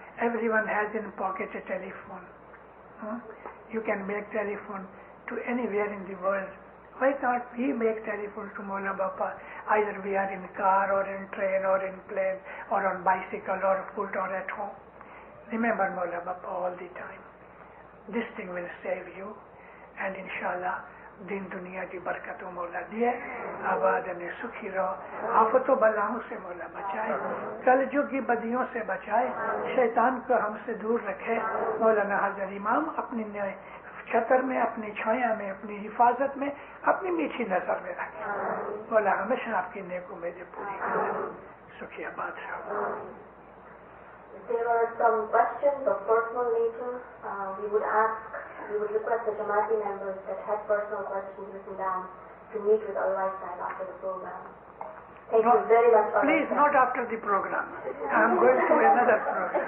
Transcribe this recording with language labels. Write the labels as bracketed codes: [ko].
[en] Everyone has in pocket a telephone. You can make telephone to anywhere in the world. Why can't we make telephone to Maula Baba? Either we are in car or in train or in plane or on bicycle or foot or at home. Remember Maula Baba all the time. This thing will save you, and inshallah [ur] دین دنیا کی برکتوں مولا دیے آباد نے سکھی رہو آفتوں بلاؤں سے مولا بچائے کلجگ کی بدیوں سے بچائے شیطان کو ہم سے دور رکھے مولانا حضرت امام اپنی چھتر میں اپنی چھایا میں اپنی حفاظت میں اپنی میٹھی نظر میں رکھے مولا ہمیشہ آپ کی نیک امیدیں پوری کرے سکھی آباد رہو. [en] There are some questions of personal nature. We would request the Jamaati members that had personal questions written down to meet with our lifestyle after the program. Thank you very much. Please, not after the program. I'm going to another program.